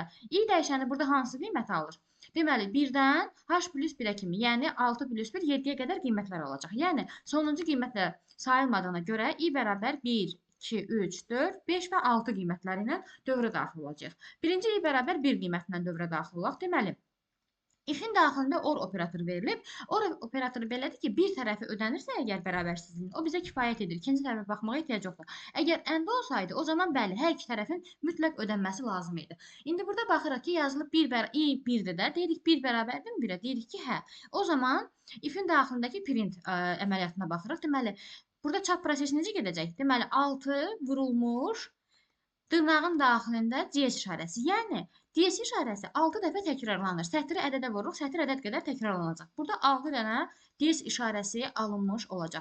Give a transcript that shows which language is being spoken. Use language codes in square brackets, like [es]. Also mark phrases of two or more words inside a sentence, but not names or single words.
[az] I dəyişəni burada hansı qiyməti alır? Deməli, 1-dən h plus 1-ə kimi, yəni 6 plus 1, 7-yə qədər qiymətlər alacaq. Yəni, sonuncu qiymətlə sayılmadığına görə i bərabər 1, 2, 3, 4, 5 və 6 qiymətləri ilə dövrə daxil olacaq. Birinci i bərabər 1 qiymətindən dövrə daxil olaq. Deməli, if-in daxilində or operatoru verilib. Or operatoru belədir ki, bir tərəfi ödənirsə əgər bərabərsizliyin, o bizə kifayət edir. İkinci tərəfə baxmağa ehtiyac yoxdur. Əgər əndə olsaydı, o zaman bəli, hər iki tərəfin mütləq ödənməsi lazım idi. İndi burada baxırıq ki, yazılıb i 1-dir də. Deyirik 1 bərabərdir 1-ə. Deyirik ki, hə. O zaman if-in daxilindəki print əməliyyatına baxırıq. Deməli, burada çap prosesi necə gedəcək? Deməli, 6 vurulmuş dırnağın daxilində CS işarəsi. Yəni, DS işarəsi 6 dəfə təkrarlanır. Sətri ədədə vururuq, sətr ədəd qədər təkrarlanacaq. Burada 6 dənə DS işarəsi alınmış olacaq.